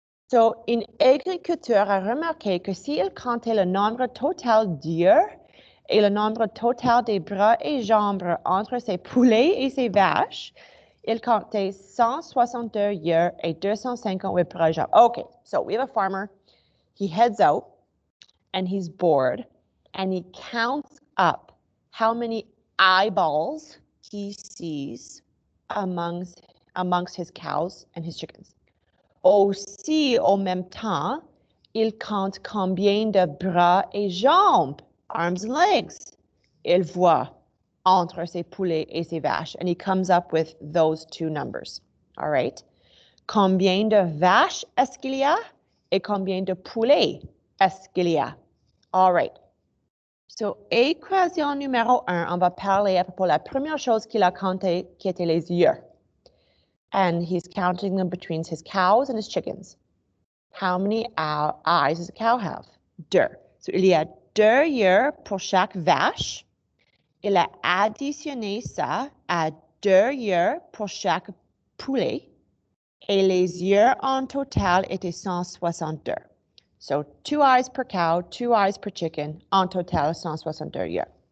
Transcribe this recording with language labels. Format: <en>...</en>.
<fr>So, une agriculteur a remarqué que s'il comptait le nombre total d'œufs et le nombre total des bras et jambes entre ses poulets et ses vaches, il comptait 162 œufs et 258 bras et jambes.</fr> <en>Okay, so we have a farmer. He heads out and he's bored and he counts up how many eyeballs he sees amongst his cows and his chickens.</en> <fr>Aussi, en même temps, il compte combien de bras et jambes,</fr> <en>arms and legs,</en> <fr>il voit entre ses poulets et ses vaches.</fr> <en>And he comes up with those two numbers. All right?</en> <fr>Combien de vaches est-ce qu'il y a et combien de poulets est-ce qu'il y a?</fr> <en>All right.</en> <fr>So, équation numéro 1, on va parler à propos de la première chose qu'il a compté, qui était les yeux.</fr> <en>And he's counting them between his cows and his chickens. How many eyes does a cow have? 2.</en> <fr>So, il y a 2 yeux pour chaque vache. Il a additionné ça à 2 yeux pour chaque poulet. Et les yeux en total étaient 162.</fr> <en>So, 2 eyes per cow, 2 eyes per chicken,</en> <fr>en total 162 yeux.</fr>